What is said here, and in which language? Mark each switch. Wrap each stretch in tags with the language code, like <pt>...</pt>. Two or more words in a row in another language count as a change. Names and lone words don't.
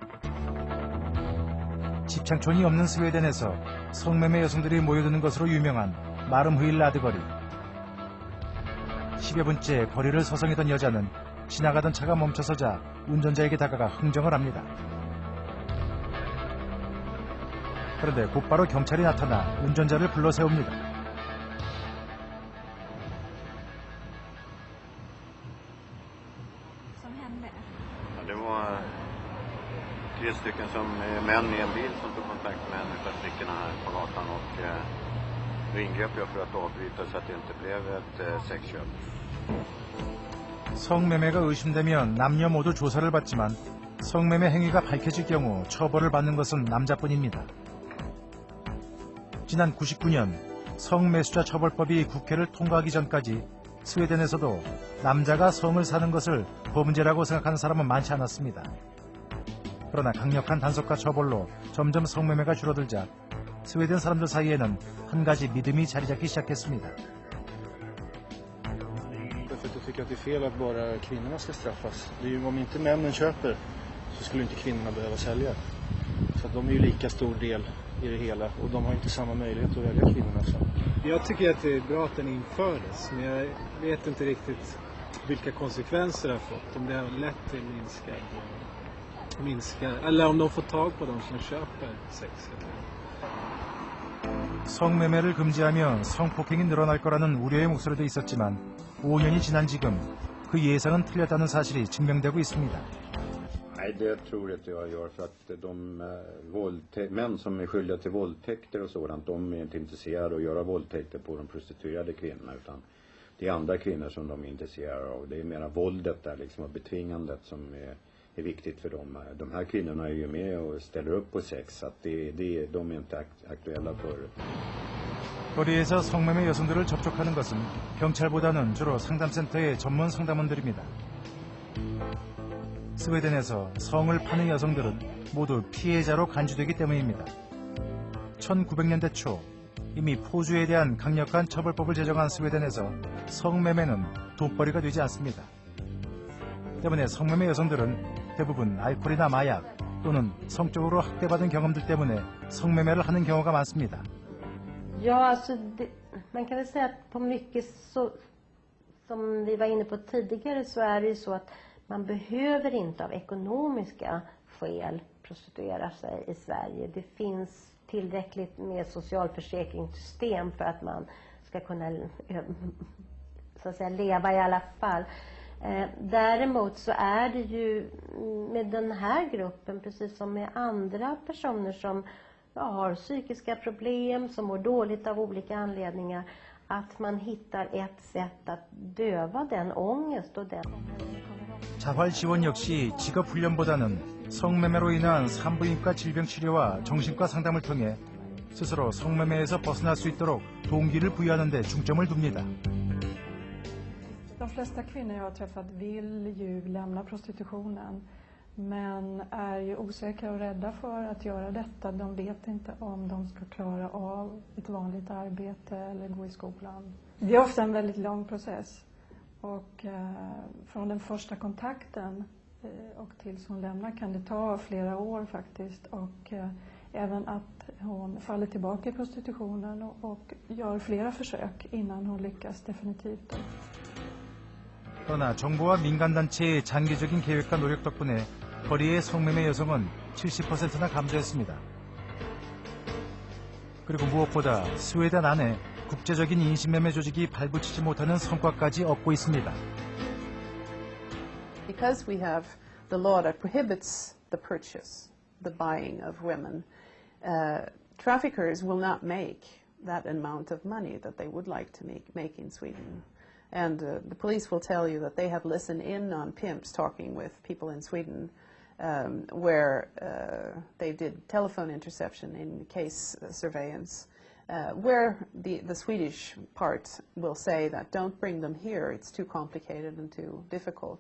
<ko>집창촌이 없는 스웨덴에서 성매매 여성들이 모여드는 것으로 유명한 마름흐일라드 거리. 10여 분째 거리를 서성이던 여자는 지나가던 차가 멈춰서자 운전자에게 다가가 흥정을 합니다. 그런데 곧바로 경찰이 나타나 운전자를 불러 세웁니다.</ko> <sv>Det var 3 stycken män i en bil som tog kontakt med en av flickorna här på gatan och då ingrep jag för att avbryta så att det inte blev ett sexköp.</sv> <ko>성매매가 의심되면 남녀 모두 조사를 받지만 성매매 행위가 밝혀질 경우 처벌을 받는 것은 남자뿐입니다. 지난 99년 성매수자 처벌법이 국회를 통과하기 전까지 스웨덴에서도 남자가 성을 사는 것을 범죄라고 생각하는 사람은 많지 않았습니다. 그러나 강력한 단속과 처벌로 점점 성매매가 줄어들자 스웨덴 사람들 사이에는 한 가지 믿음이 자리 잡기 시작했습니다.</ko> <sv>Jag tycker att det är fel att bara kvinnorna ska straffas. Det är ju, om inte männen köper så skulle inte kvinnorna behöva sälja. Så att de är ju lika stor del i det hela och de har inte samma möjlighet att välja kvinnorna. Så. Jag tycker att det är bra att den infördes, men jag vet inte riktigt vilka konsekvenser det har fått. Om det har lett till eller om de får tag på de som köper sex.</sv> <ko>성매매를 금지하면 성폭행이 늘어날 거라는 우려의 목소리도 있었지만 5년이 지난 지금 그 예상은 틀렸다는 사실이 증명되고 있습니다.</ko> <sv>Nej, det tror inte jag gör för att de män som är skyldiga till våldtäkter och sådant, de är inte intresserade av att göra våldtäkter på de prostituerade kvinnorna utan det är andra kvinnor som de är intresserade av. Det är mera våldet där liksom och betvingandet som är viktigt för dem. De här kvinnorna är ju med och ställer upp på sex så att de är inte aktuella för det.</sv> <ko>거리에서 성매매 여성들을 접촉하는 것은 경찰보다는 주로 상담센터의 전문 상담원들입니다. 스웨덴에서 성을 파는 여성들은 모두 피해자로 간주되기 때문입니다. 1900년대 초 이미 포주에 대한 강력한 처벌법을 제정한 스웨덴에서 성매매는 돈벌이가 되지 않습니다. 때문에 성매매 여성들은 대부분 알코올이나 마약 또는 성적으로 학대받은 경험들 때문에 성매매를 하는 경우가 많습니다.</ko> <sv>Ja, alltså man kan väl säga att på mycket så, som vi var inne på tidigare, så är det ju så att man behöver inte av ekonomiska skäl prostituera sig i Sverige. Det finns tillräckligt med socialförsäkringssystem för att man ska kunna så att säga leva i alla fall. Däremot så är det ju med den här gruppen, precis som med andra personer som har psykiska problem, som mår dåligt av olika anledningar, att man hittar ett sätt att döva den ångest och den.</sv> <ko>자활 지원 역시 직업 훈련보다는 성매매로 인한 산부인과 질병 치료와 정신과 상담을 통해 스스로 성매매에서 벗어날 수 있도록 동기를 부여하는 데 중점을 둡니다.</ko> <sv>De flesta kvinnor jag har träffat vill ju lämna prostitutionen, men är ju osäkra och rädda för att göra detta. De vet inte om de ska klara av ett vanligt arbete eller gå i skolan. Det är ofta en väldigt lång process, och från den första kontakten och tills hon lämnar kan det ta flera år faktiskt, och även att hon faller tillbaka i prostitutionen och gör flera försök innan hon lyckas definitivt.</sv> <ko>그러나 정부와 민간단체의 장기적인 계획과 노력 덕분에 거리의 성매매 여성은 70%나 감소했습니다. 그리고 무엇보다 스웨덴 안에 국제적인 인신매매 조직이 발붙이지 못하는 성과까지 얻고 있습니다.</ko> <en>Because we have the law that prohibits the purchase, the buying of women, traffickers will not make that amount of money that they would like to make in Sweden. And the police will tell you that they have listened in on pimps talking with people in Sweden, where they did telephone interception in case surveillance, where the Swedish part will say that don't bring them here, it's too complicated and too difficult.</en>